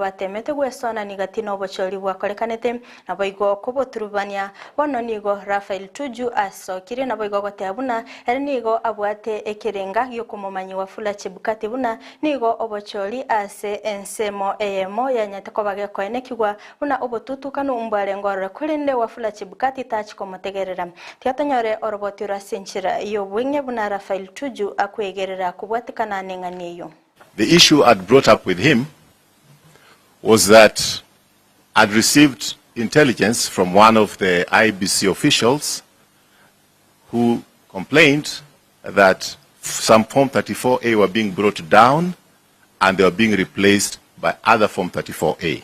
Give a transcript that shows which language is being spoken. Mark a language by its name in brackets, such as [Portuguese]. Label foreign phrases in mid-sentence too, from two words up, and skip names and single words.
[Gusii] batemete gwesona nigatino bochori bwakorekanete naboigo koboturubania bono nigo Rafael Tuju aso kire naboigo goteabuna nigo abwate ekerenga yo komomanyi wafula Chebukati buna nigo obochori ase ensemo emo yanyate ko bagekoenekigwa buna obotutukano umbare ngorore kurinde wafula Chebukati tachi komotegerera tyatonyore orobotira senchira iyo bwenge buna Rafael Tuju akwegerera kubwatikana nenganiyo. [English] The issue I'd brought up with him was that I'd received intelligence from one of the IBC officials who complained that some Form 34A were being brought down and they were being replaced by other Form 34A.